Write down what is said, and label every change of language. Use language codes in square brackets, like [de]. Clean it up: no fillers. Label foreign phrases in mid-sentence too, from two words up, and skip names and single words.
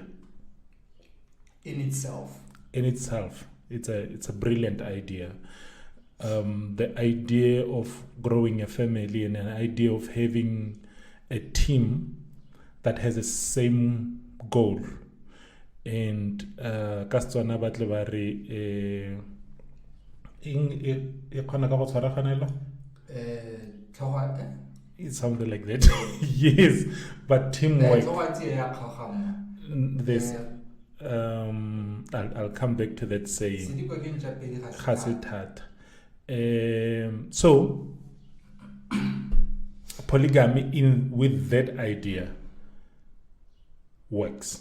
[en] In itself, it's a brilliant idea. The idea of growing a family and an idea of having a team that has the same goal. And [tn] Kastswana batle ba re [en] it's something like that. Yes, but teamwork. There's I'll come back to that saying. So polygamy with that idea works.